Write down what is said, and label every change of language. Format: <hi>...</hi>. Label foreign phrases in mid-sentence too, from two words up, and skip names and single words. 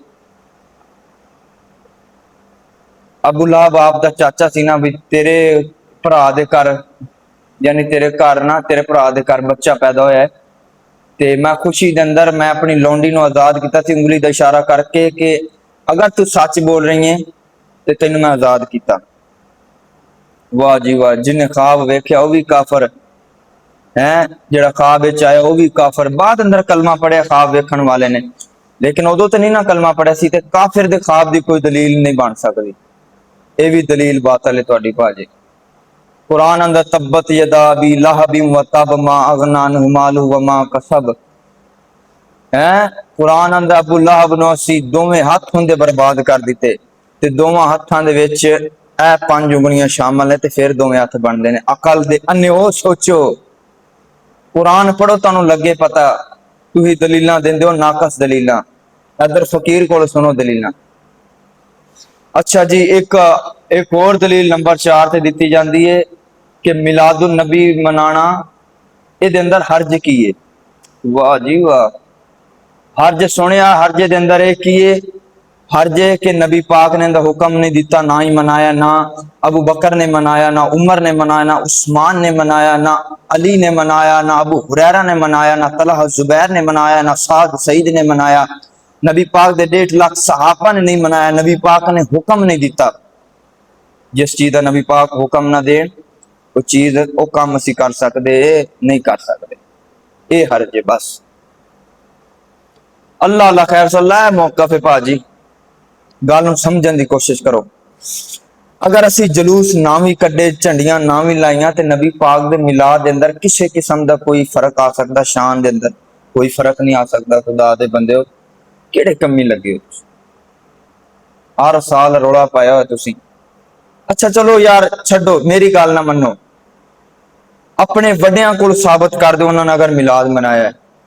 <pa>ابو لہب آپ دا چاچا سی نا بھی تیرے بھرا دے گھر یعنی تیرے گھر نا تیرے بھرا دے گھر بچہ پیدا ہویا ہے تے میں خوشی دے اندر میں اپنی لونڈی نو آزاد کیتا سی انگلی دا اشارہ کر کے کہ اگر تو سچ بول رہی ہیں تے تینوں میں آزاد کیتا. واہ جی واہ. جن نے خواب ویکھیا وہ بھی کافر ہے, جڑا خواب وچ آیا وہ بھی کافر. بعد اندر کلمہ پڑھیا خواب ویکھن والے نے لیکن ادو تو نہیں نا کلمہ پڑھیا سی. تے کافر دے خواب دی کوئی دلیل نہیں بن سکتی. یہ بھی دلیل باطل ہے تہاڈی بھاجی. قرآن اندر</pa> <ar>تبت یدا ابی لہب و تب ما اغنی عنہ مالہ وما کسب.</ar> <pa>ہے قرآن اندر ابو لہب نو اسی دوویں ہاتھ ہوندے برباد کر دیتے تے دوواں ہاتھاں دے وچ اے 5 انگلیاں شامل ہے تے پھر دوویں ہاتھ بن دے نے عقل دے انے او سوچو قرآن پڑھو تانوں لگے پتہ تسی دلیلاں دیندے ہو ناقص دلیلاں ادھر فقیر کول سنو دلیلاں اچھا جی ایک اور دلیل نمبر 4 تے دتی جاندی ہے کہ میلاد النبی منانا اے دے اندر حرج کی ہے واہ جی واہ حرج سنیا حرج دے اندر ایک کی ہے حرج ہے کہ نبی پاک نے حکم نہیں دیتا نہ ہی منایا نہ ابو بکر نے منایا نہ عمر نے منایا نہ عثمان نے منایا نہ علی نے منایا نہ ابو ہریرہ نے منایا نہ طلحہ زبیر نے منایا نہ سعد سعید نے منایا نبی پاک دے 1.5 لاکھ صحابہ نے نہیں منایا نبی پاک نے حکم نہیں دیتا جس چیز دا نبی پاک حکم نہ دین وہ چیز وہ کام اسی کر سکتے نہیں کر سکتے اے حرج ہے بس اللہ اللہ خیر صلی اللہ موقف ہے پاجی گل نوں سمجھن دی کوشش کرو اگر اسی جلوس نہ بھی کڈے جھنڈیاں نہ بھی لائیاں تے نبی پاک دے میلاد دے اندر کسے قسم دا کوئی فرق آ سکدا شان دے اندر کوئی فرق نہیں آ سکدا خدا دے بندے ہو کیڑے کمی لگے ہو ہر سال روڑا پایا ہو تسی اچھا چلو یار چھڈو میری گل نہ منو اپنے وڈیاں کول ثابت کر دو انہوں نے اگر میلاد منایا ہے</pa>